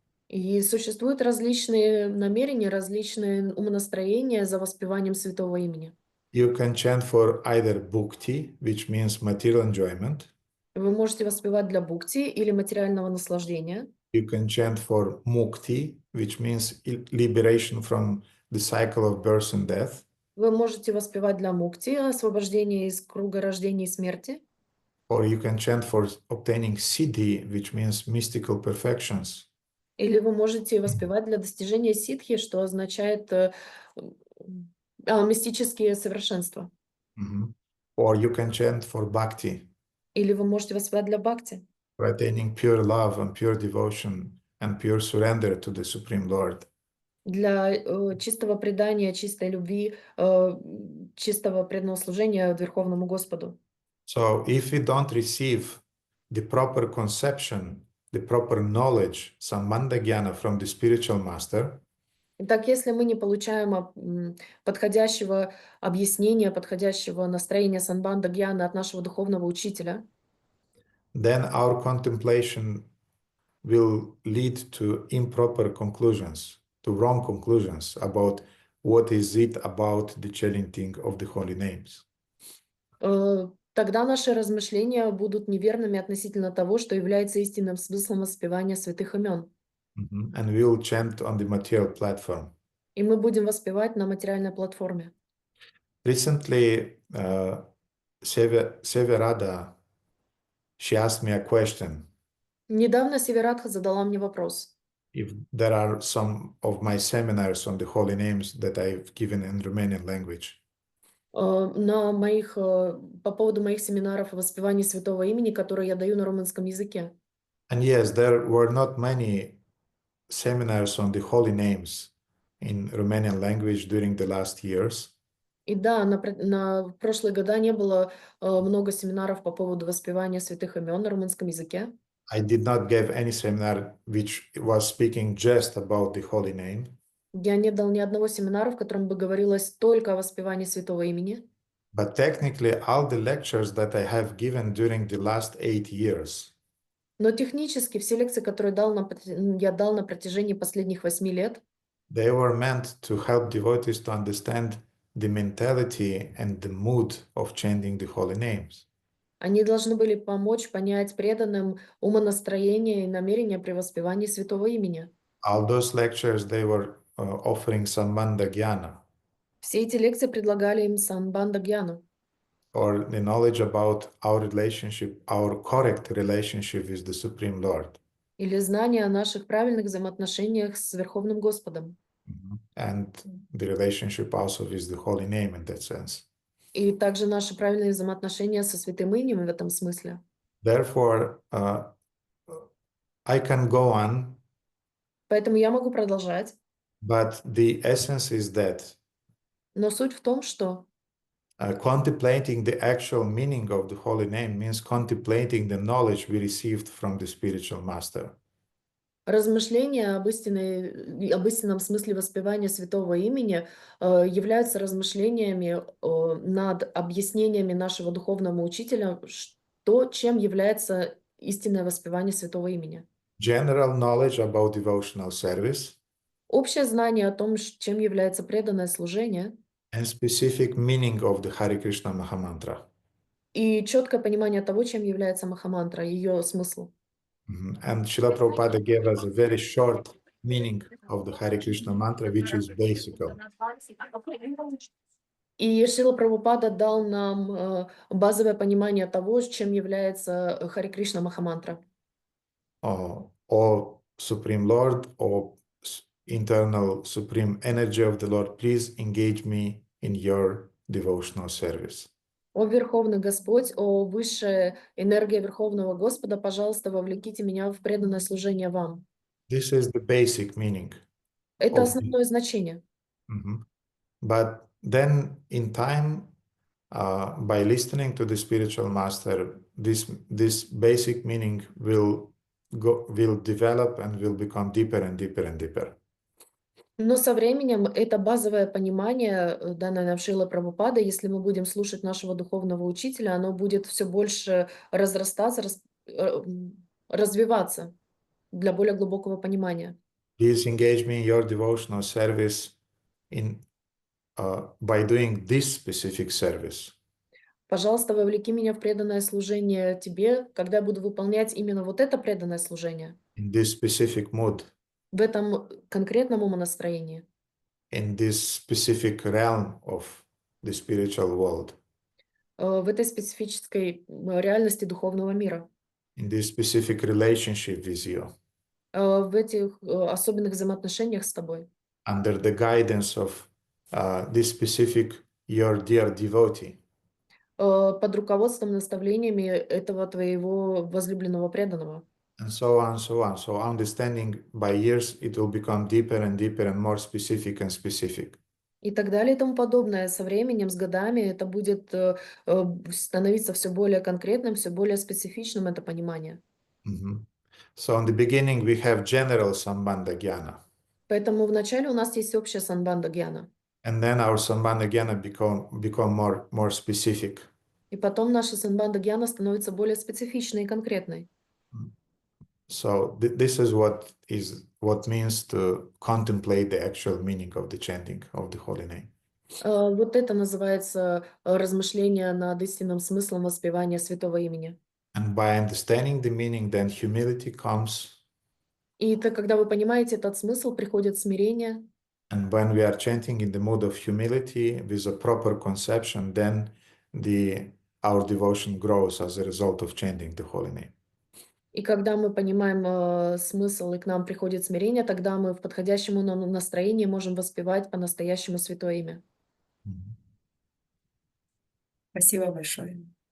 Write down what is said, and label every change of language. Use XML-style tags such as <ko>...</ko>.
<ru>И существуют различные намерения, различные умонастроения за воспеванием святого имени.</ru> <en>You can chant for either bhukti, which means material enjoyment.</en> <ru>Вы можете воспевать для бхукти или материального наслаждения.</ru> <en>You can chant for mukti, which means liberation from the cycle of birth and death.</en> <ru>Вы можете воспевать для мукти, освобождения из круга рождения и смерти.</ru> <en>Or you can chant for obtaining siddhi, which means mystical perfections.</en> <ru>Или вы можете воспевать для достижения ситхи, что означает мистические совершенства.</ru> <en>Or you can chant for bhakti.</en> <ru>Или вы можете воспевать для бхакти.</ru> <en>For attaining pure love and pure devotion and pure surrender to the Supreme Lord.</en> <ru>Для чистого предания, чистой любви, чистого преданного служения Верховному Господу.</ru> <en>So if we don't receive the proper conception, the proper knowledge, sambandha jnana from the spiritual master,</en> <ru>Итак, если мы не получаем подходящего объяснения, подходящего настроения санбанда гьяны от нашего духовного учителя,</ru> <en>then our contemplation will lead to improper conclusions, to wrong conclusions about what is it about the chanting of the holy names.</en> <ru>тогда наши размышления будут неверными относительно того, что является истинным смыслом воспевания святых имен.</ru> <en>And we will chant on the material platform.</en> <ru>И мы будем воспевать на материальной платформе.</ru> <en>Recently, Severada, she asked me a question.</en> <ru>Недавно Северадха задала мне вопрос.</ru> <en>If there are some of my seminars on the holy names that I've given in Romanian language.</en> <ru>По поводу моих семинаров о воспевании святого имени, которые я даю на румынском языке.</ru> <en>And yes, there were not many seminars on the holy names in Romanian language during the last years.</en> <ru>И да, в прошлые года не было много семинаров по поводу воспевания святых имен на румынском языке.</ru> <en>I did not give any seminar which was speaking just about the holy name.</en> <ru>Я не дал ни одного семинара, в котором бы говорилось только о воспевании святого имени.</ru> <en>But technically, all the lectures that I have given during the last 8 years,</en> <ru>Но технически все лекции, которые я дал на протяжении последних 8 лет,</ru> <en>they were meant to help devotees to understand the mentality and the mood of chanting the holy names.</en> <ru>они должны были помочь понять преданным умонастроение и намерение при воспевании святого имени.</ru> <en>All those lectures, they were offering Sambandha Jnana,</en> <ru>Все эти лекции предлагали им самбанда гьяну,</ru> <en>or the knowledge about our relationship, our correct relationship with the Supreme Lord.</en> <ru>или знание о наших правильных взаимоотношениях с Верховным Господом.</ru> <en>And the relationship also with the holy name in that sense.</en> <ru>И также наши правильные взаимоотношения со святым именем в этом смысле.</ru> <en>Therefore, I can go on,</en> <ru>Поэтому я могу продолжать.</ru> <en>but the essence is that</en> <ru>Но суть в том, что</ru> <en>contemplating the actual meaning of the holy name means contemplating the knowledge we received from the spiritual master.</en> <ru>размышления об истинном смысле воспевания святого имени являются размышлениями над объяснениями нашего духовного учителя, чем является истинное воспевание святого имени.</ru> <en>General knowledge about devotional service</en> <ru>Общее знание о том, чем является преданное служение,</ru> <en>and specific meaning of the Hare Krishna Mahamantra.</en> <ru>и четкое понимание того, чем является Махамантра, ее смысл.</ru> <en>And Srila Prabhupada gave us a very short meaning of the Hare Krishna mantra, which is basic.</en> <ru>И Шрила Прабхупада дал нам базовое понимание того, чем является Харе Кришна Махамантра.</ru> <en>O Supreme Lord, O internal Supreme Energy of the Lord, please engage me in your devotional service.</en> <ru>О Верховный Господь, о Высшая энергия Верховного Господа, пожалуйста, вовлеките меня в преданное служение вам.</ru> <en>This is the basic meaning.</en> <ru>Это основное значение.</ru> <en>But then in time, by listening to the spiritual master, this basic meaning will develop and will become deeper and deeper and deeper.</en> <ru>Но со временем это базовое понимание, данное нам Шрила Прабхупада, если мы будем слушать нашего духовного учителя, оно будет все больше разрастаться, развиваться для более глубокого понимания.</ru> <en>Please engage me in your devotional service by doing this specific service.</en> <ru>Пожалуйста, вовлеки меня в преданное служение тебе, когда я буду выполнять именно вот это преданное служение.</ru> <en>In this specific mood.</en> <ru>В этом конкретном умонастроении.</ru> <en>In this specific realm of the spiritual world.</en> <ru>В этой специфической реальности духовного мира.</ru> <en>In this specific relationship with you.</en> <ru>В этих особенных взаимоотношениях с тобой.</ru> <en>Under the guidance of this specific your dear devotee.</en> <ru>Под руководством, наставлениями этого твоего возлюбленного преданного.</ru> <en>And so on, so on. So understanding by years, it will become deeper and deeper and more specific and specific.</en> <ru>И так далее и тому подобное. Со временем, с годами это будет становиться все более конкретным, все более специфичным, это понимание.</ru> <en>So in the beginning, we have general Sambandha Jnana.</en> <ru>Поэтому вначале у нас есть общая самбанда гьяна.</ru> <en>And then our Sambandha Jnana become more specific.</en> <ru>И потом наша самбанда гьяна становится более специфичной и конкретной.</ru> <en>So this is what means to contemplate the actual meaning of the chanting of the holy name.</en> <ru>Вот это называется размышление над истинным смыслом воспевания святого имени.</ru> <en>And by understanding the meaning, then humility comes.</en> <ru>И это, когда вы понимаете этот смысл, приходит смирение.</ru> <en>And when we are chanting in the mood of humility with a proper conception, then our devotion grows as a result of chanting the holy name.</en> <ru>И когда мы понимаем смысл, и к нам приходит смирение, тогда мы в подходящем нам настроении можем воспевать по-настоящему святое имя. Спасибо большое.</ru>